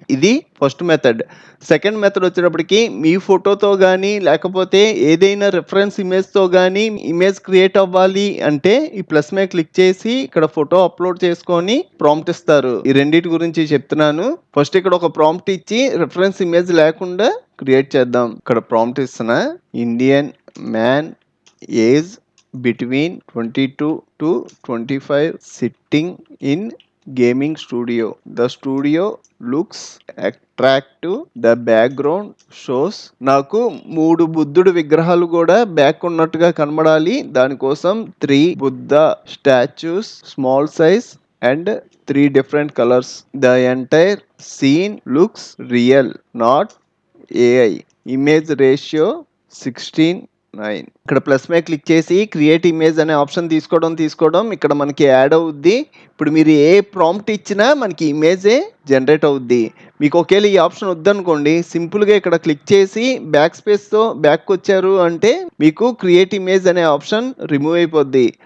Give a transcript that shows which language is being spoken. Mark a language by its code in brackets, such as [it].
[te] ఇది first method. Second method వచ్చేటప్పటికి మీ ఫోటోతో కానీ లేకపోతే ఏదైనా రిఫరెన్స్ ఇమేజ్తో కానీ ఇమేజ్ క్రియేట్ అవ్వాలి అంటే ఈ ప్లస్ మీద క్లిక్ చేసి ఇక్కడ ఫోటో అప్లోడ్ చేసుకొని ప్రాంప్ట్ ఇస్తారు. ఈ రెండింటి గురించి చెప్తున్నాను. ఫస్ట్ ఇక్కడ ఒక ప్రాంప్ట్ ఇచ్చి రిఫరెన్స్ ఇమేజ్ లేకుండా క్రియేట్ చేద్దాం. ఇక్కడ ప్రాంప్ట్ ఇస్తున్నా. [en] Indian man age between 22 to 25 sitting in gaming studio. The studio looks attractive. The background shows. [te] నాకు 3 బుద్ధుడు విగ్రహాలు కూడా బ్యాక్ ఉన్నట్టుగా కనబడాలి. దానికోసం [en] 3 Buddha statues small size and 3 different colors. The entire scene looks real, not AI. Image ratio 16:9. [te] ఇక్కడ plus మీద click చేసి క్రియేట్ ఇమేజ్ అనే ఆప్షన్ తీసుకోవడం ఇక్కడ మనకి యాడ్ అవుద్ది. ఇప్పుడు మీరు ఏ ప్రాంప్ట్ ఇచ్చినా మనకి ఇమేజే జనరేట్ అవుద్ది. మీకు ఒకవేళ ఈ ఆప్షన్ వద్దనుకోండి, సింపుల్గా ఇక్కడ క్లిక్ చేసి బ్యాక్ స్పేస్తో బ్యాక్ వచ్చారు అంటే మీకు క్రియేట్ ఇమేజ్ అనే ఆప్షన్ రిమూవ్ అయిపోద్ది.